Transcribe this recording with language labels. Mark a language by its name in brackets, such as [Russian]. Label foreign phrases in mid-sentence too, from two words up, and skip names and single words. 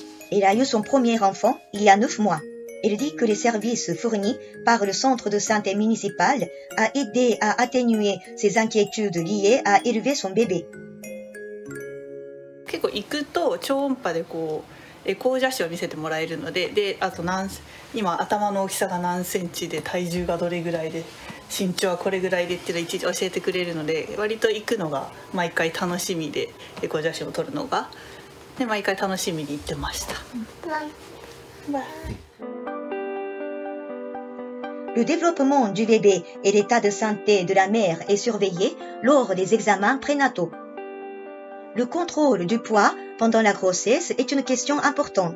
[French] Elle a eu son premier enfant il y a 9 mois. Elle dit que les services fournis par le centre de santé municipal a aidé à atténuer ses inquiétudes liées à élever son bébé. [Japanese] 結構行くと超音波でこうエコー写真を見せてもらえるので、あと今頭の大きさが何センチで体重がどれぐらいで身長はこれぐらいでっていうのをいちいち教えてくれるので、割と行くのが毎回楽しみでエコー写真を撮るのがで毎回楽しみに行ってました。 [French] Le développement du bébé et l'état de santé de la mère est surveillé lors des examens prénataux. Le contrôle du poids pendant la grossesse est une question importante.